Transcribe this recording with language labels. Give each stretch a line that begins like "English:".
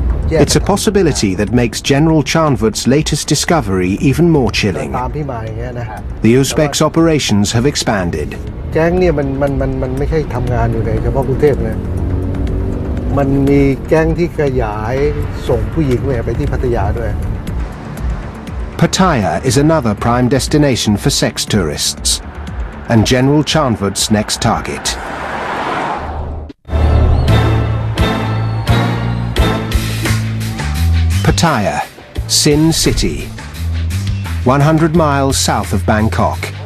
English: It's a possibility that makes General Chanvut's latest discovery even more chilling. The Uzbeks' operations have expanded.
Thai: แก๊งเนี่ยมันไม่ใช่ทำงานอยู่ในเฉพาะกรุงเทพเลยมันมีแก๊งที่ขยายส่งผู้หญิงไปที่พัทยาด้วย
English: Pattaya is another prime destination for sex tourists, and General Chanvut's next target. Pattaya, Sin City, 100 miles south of Bangkok.